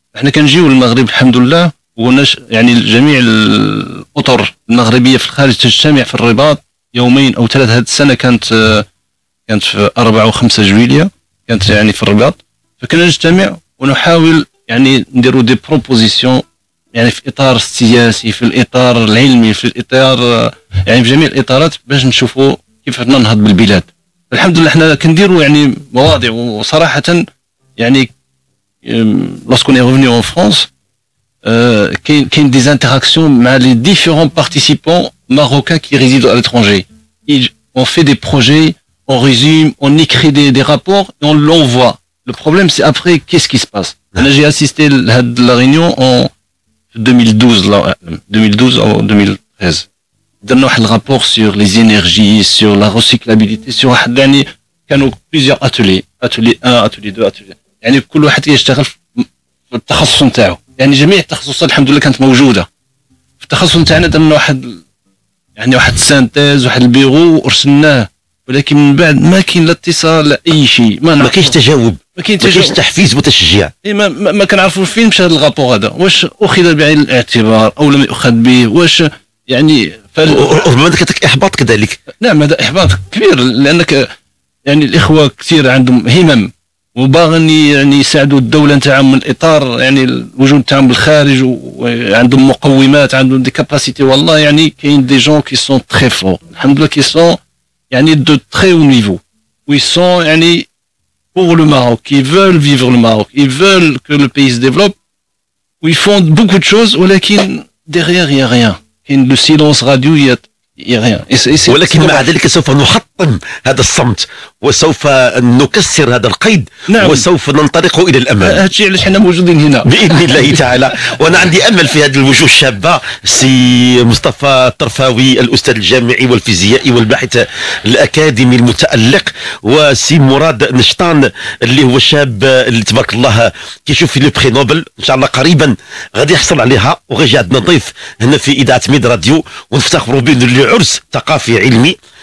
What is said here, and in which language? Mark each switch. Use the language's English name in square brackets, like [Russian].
[Arabic] احنا كنجيو للمغرب الحمد لله، يعني جميع الاطر المغربيه في الخارج تجتمع في الرباط يومين او ثلاث. هذه السنه كانت في 4 و5 جويلية كانت يعني في الرباط، فكنا نجتمع ونحاول يعني نديروا [French] دي بروبوزيسيون، [Arabic] يعني في اطار السياسي، في الاطار العلمي، في الاطار يعني في جميع الاطارات، باش نشوفوا كيف ننهض بالبلاد. الحمد لله احنا كنديروا يعني مواضيع، وصراحه يعني [French] lorsqu'on est revenu en France [Arabic] كاين [French] des interactions مع les différents participants marocains qui résident à l'étranger. On fait des projets, on résume, on écrit des rapports et on l'envoie. Le problème c'est après qu'est-ce qui se passe. J'ai assisté à la réunion en 2012 ou 2013. [Arabic] درنا واحد الرابور [French] sur les énergies, sur la recyclabilité, sur [Arabic] واحد يعني كانوا [French] plusieurs ateliers 1 atelier 2 atelier، [Arabic] يعني كل واحد يشتغل في التخصص نتاعو. يعني جميع التخصصات الحمد لله كانت موجوده. في التخصص نتاعنا درنا واحد سانتيز، واحد البيرو ورسلناه، ولكن من بعد ما كاين لا اتصال لا اي شيء، ما كاينش تجاوب، ما كاينش تحفيز وتشجيع. ما كنعرفوا فين مشى هذا الرابور هذا، واش اخذ بعين الاعتبار او لم يؤخذ به، واش يعني ربما كتك احباط كذلك. نعم هذا احباط كبير، لانك يعني الاخوه كثير عندهم همم وباغين يعني يساعدوا الدوله نتاعهم من اطار يعني الوجود نتاعهم بالخارج، وعندهم مقومات، عندهم [French] دي كاباسيتي. والله يعني كاين دي جون كي سون تري فور الحمد لله، كي سون يعني دو تري او نيفو، وي سون يعني pour le Maroc, qui veulent vivre le Maroc, ils veulent que le pays se développe, où ils font beaucoup de choses, [Arabic] ولكن [French] derrière il y a rien. [Arabic] كاين [French] le silence radio, il y a rien. [Arabic] ولكن مع ذلك سوف نحطم هذا الصمت وسوف نكسر هذا القيد. نعم. وسوف ننطلق الى الامام. هذا الشيء علاش حنا موجودين هنا باذن الله تعالى. وانا عندي امل في هذه الوجوه الشابه، سي مصطفى الطرفاوي الاستاذ الجامعي والفيزيائي والباحث الاكاديمي المتالق، وسي مراد نشطان اللي هو شاب اللي تبارك الله كيشوف في لو بري نوبل ان شاء الله قريبا غادي يحصل عليها، وغيجي عندنا ضيف هنا في اذاعه ميد راديو، ونفتخروا به عرس ثقافي علمي.